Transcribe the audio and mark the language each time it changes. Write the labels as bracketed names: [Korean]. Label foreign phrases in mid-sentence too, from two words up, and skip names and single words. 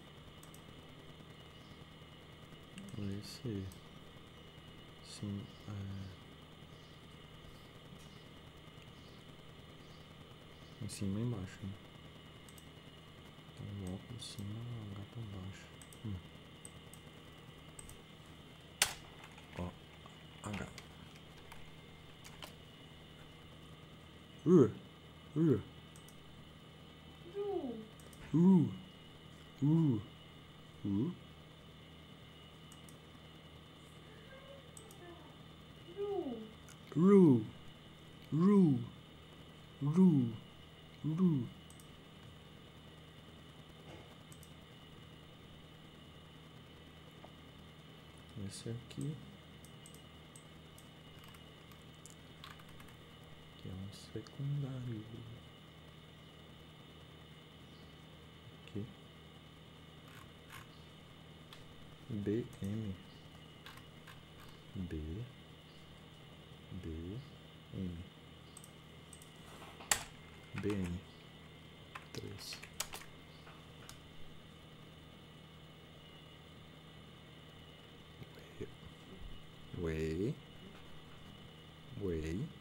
[Portuguese] Esse, sim, em cima e embaixo, né? Então, O por cima, H por baixo. Ó, H. U, U, Ru. U, U, Ru. Ru, Ru, Ru, Ru. Esse aqui, que é um secundário. Aqui. BM. B, B, M. BM. 3. Way, way,